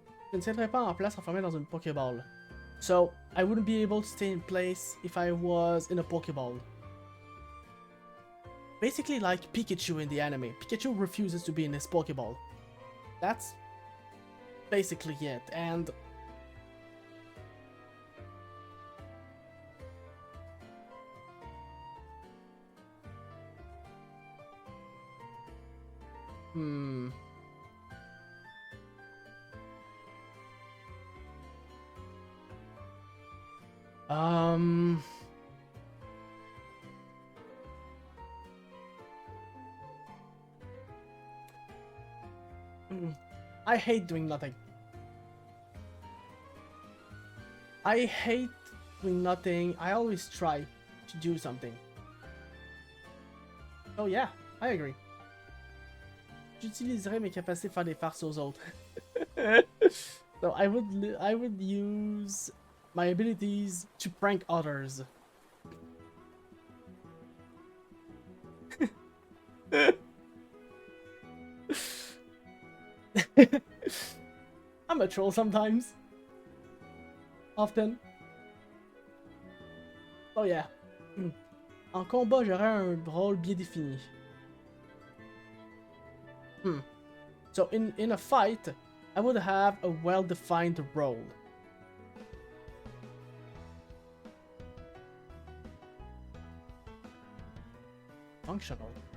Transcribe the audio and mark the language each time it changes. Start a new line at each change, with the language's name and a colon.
French: Je ne tiendrais pas en place enfermé dans une Pokéball.
English: So, I wouldn't be able to stay in place if I was in a Pokéball. basically like Pikachu in the anime. Pikachu refuses to be in his Pokeball. That's basically it, and um I hate doing nothing. I hate doing nothing. I always try to do something. Oh yeah, I agree.
French: J'utiliserai mes capacités pour faire des farces aux autres.
English: So I would use my abilities to prank others. I'm a troll sometimes. Often. Oh yeah.
French: En combat, j'aurais un rôle bien défini.
English: So in a fight, I would have a well-defined role. Functional.